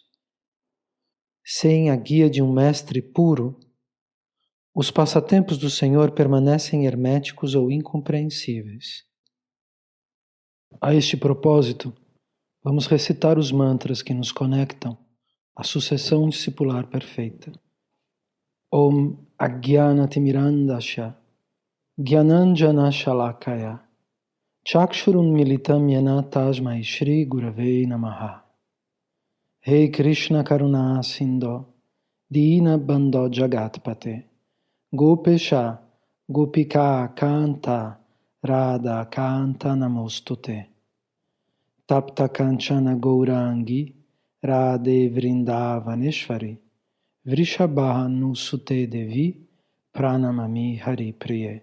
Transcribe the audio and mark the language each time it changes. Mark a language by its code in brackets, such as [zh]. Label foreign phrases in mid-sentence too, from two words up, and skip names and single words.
[pt] Sem a guia de um mestre puro, os passatempos do Senhor permanecem herméticos ou incompreensíveis. A este propósito, vamos recitar os mantras que nos conectam à sucessão discipular perfeita. [sa] Om Ajnanatimirandasya Gyananjana Shalakaya Chakshurun Militam Yana Tasmai Shri Gurave Namaha. Rei Krishna Karuna Sindho Dina Bandho Jagatpate Gopesha Gopika Kanta Radha Kanta Namostute Tapta Kanchana Gourangi Radhe Vrindavaneshwari Vrishabhanu Sute Devi Pranamami Hari Priye